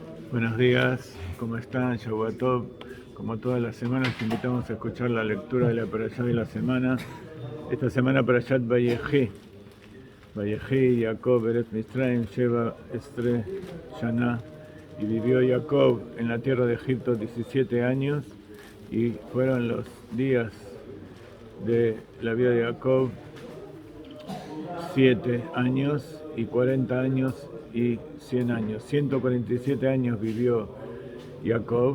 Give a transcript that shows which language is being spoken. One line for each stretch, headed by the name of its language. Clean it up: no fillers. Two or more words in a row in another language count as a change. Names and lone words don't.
Spanish: Buenos días, ¿cómo están?
Hebrew: שבוע טוב.
Spanish: Como todas las semanas, invitamos a escuchar la lectura de la Parashá de la semana. Esta semana
Hebrew: פרשת ויחי. ויחי, יעקב, ארץ מצרים, שבע, עשרה, שנה.
Spanish: Y vivió Jacob en la tierra de Egipto 17 años. Y fueron los días de la vida de Jacob 7 años y 40 años y 100 años. 147 años vivió Jacob.